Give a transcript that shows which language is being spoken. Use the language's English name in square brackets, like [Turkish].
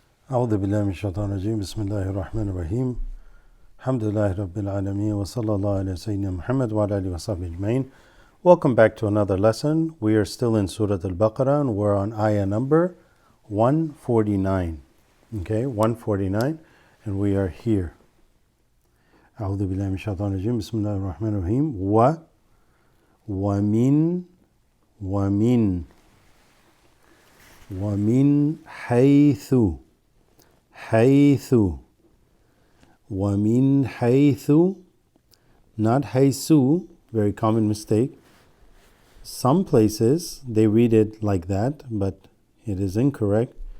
[Arabic] أعوذ بالله من الشيطان الرجيم بسم الله الرحمن الرحيم الحمد لله رب العالمين وصلى الله على سيدنا محمد وعلى آله وصحبه أجمعين. [English] Welcome back to another lesson. We are still in Surat al Baqarah and we're on Ayah number 149. Okay, 149, and we are here. [Arabic] أعوذ بالله من الشيطان الرجيم بسم الله الرحمن الرحيم ومن حيث ومن حيث, not حيث, [English] very common mistake. Some places they read it like that, but it is incorrect.